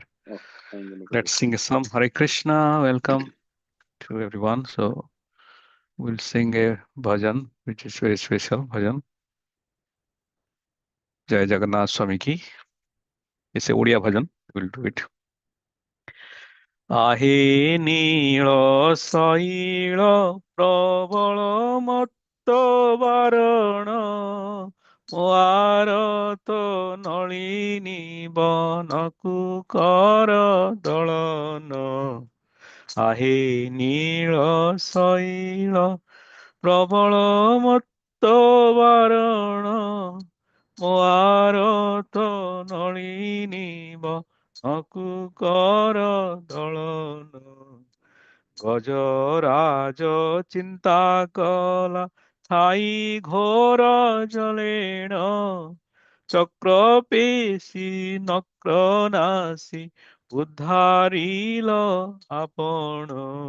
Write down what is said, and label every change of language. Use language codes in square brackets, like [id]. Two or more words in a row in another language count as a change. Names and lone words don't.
[en] Okay. I'm gonna go Let's to sing a psalm. Hare Krishna. Welcome to everyone. So we'll sing a bhajan, which is very special bhajan. [hi] जय जगन्नाथ स्वामी की. [en] It's a Odia bhajan. We'll do it. [or] आहे नीଳ ଶୈଳ ପ୍ରବଳ ମତ୍ତ ବାରଣ ମୋ ଆରତ ନଳିନୀ ବନକୁ କର ଦଳନ आहे नीଳ ଶୈଳ ପ୍ରବଳ ମତ୍ତ ବାରଣ ମୋ ଆରତ ନଳିନୀ ବନକୁ କର ଦଳନ ଗଜରାଜ ଚିନ୍ତା କଲା ଥାଇ ଘୋର ଜଳେଣ ଚକ୍ର ପେଶୀ ନକ୍ର ନାସି ଉଦ୍ଧାରିଲ ଆପଣ